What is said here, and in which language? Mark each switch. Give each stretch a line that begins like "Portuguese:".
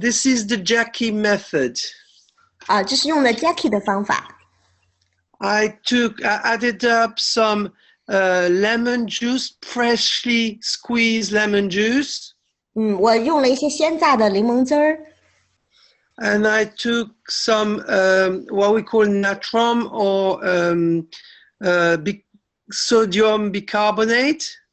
English: This is the Jackie method.
Chinese: 这是用的 Jackie 的方法。
English: I added up some lemon juice, freshly squeezed lemon juice.
Chinese: 我用了一些鲜榨的柠檬汁儿。
English: And I took some what we call natron or sodium bicarbonate.